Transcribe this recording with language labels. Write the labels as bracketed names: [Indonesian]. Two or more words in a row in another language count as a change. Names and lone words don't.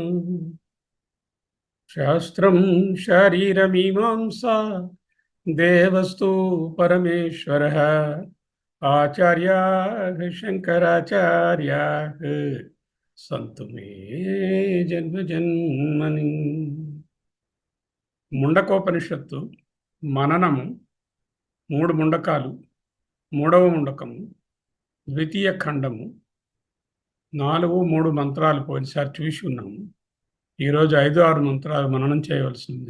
[Sanskrit] शास्त्रं शरीरमीमांसा देवस्तु परमेश्वरः आचार्याः शङ्कराचार्याः सन्तु मे जन्मजन्मनि। [Telugu] ముండకోపనిషత్తు మననము 3 ముండకాలు, 3వ ముండకము, ద్వితీయ ఖండము, 4-3 మంత్రాలు పోయినసారి చూసి ఉన్నాము. ఈరోజు 5-6 మంత్రాలు మననం చేయవలసింది.